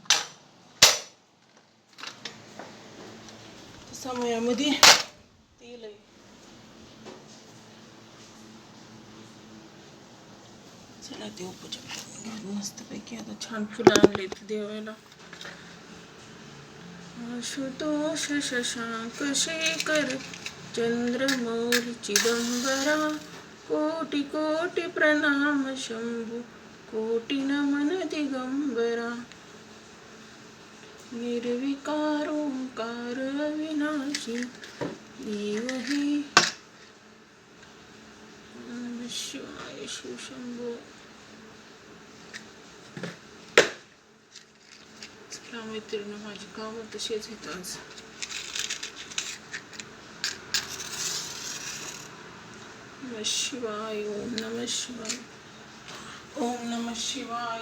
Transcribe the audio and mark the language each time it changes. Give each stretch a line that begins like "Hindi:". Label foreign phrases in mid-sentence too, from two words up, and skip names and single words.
Marathi: समयामध्ये तेल आहे. चला देवपूजा मस्तपैकी. आता छान फुलं आणलेत देवाला.
Hindi: आशुतोष शशांक शेखर चंद्रमौली चिदंबरा, कोटि कोटि प्रणाम शंभु, कोटि नमन दिगंबरा. निर्विकार ओंकार अविनाशी, देव हे नमः शिवाय शिव शंभो.
Marathi: चला मैत्रिणी, माझी कामं तशीच आहेत आज.
Sanskrit: नमः शिवाय. ओम नमः शिवाय. ओम नमः शिवाय.